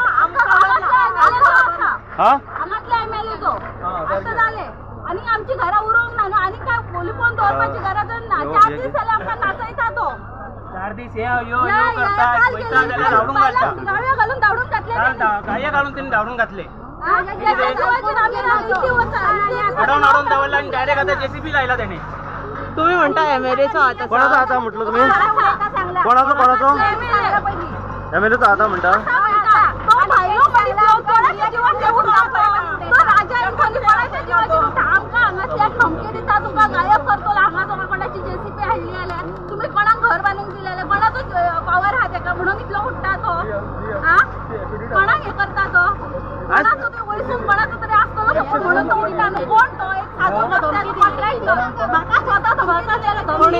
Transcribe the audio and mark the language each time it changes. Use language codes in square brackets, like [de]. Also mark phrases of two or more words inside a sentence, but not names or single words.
[kok] हांगातल्या एमएलएचो असं झाले. आणि आमची घरा उरोंक ना आणि काय पोलिफोन दवरपाची गरज ना. 4 दीस जाले आमकां नाचयता तो. 4 दीस यो करतात वयता जाल्यार धावडून घालता. गाळ्यो घालून धावडून घातले. गाळ्या घालून त्यांनी धावडून घातले. अडवून अडवून दवरला आणि डायरेक्ट आता जेसीबी लायला त्याने. तुम्ही म्हणता एमएलएचो आता कोणाचो आता म्हटलं तुम्ही? कोणाचो एमएलएचो आता म्हणता? गायब करतो हांगा कोणाची जेसीबी हाडली जाल्यार तुम्ही कोणाक घर बांधूंक दिलेले कोणाचो पावर आहा तेका म्हणून इतलो उठता तो. कोणाक हे करता तो? कोणाचो ते वयसून कोणाचो तरी आसतलो तो म्हणून तो उठता न्हू. कोण तो? एक साधो कॉन्ट्रॅक्टर म्हाका स्वता धमकी दिलेले.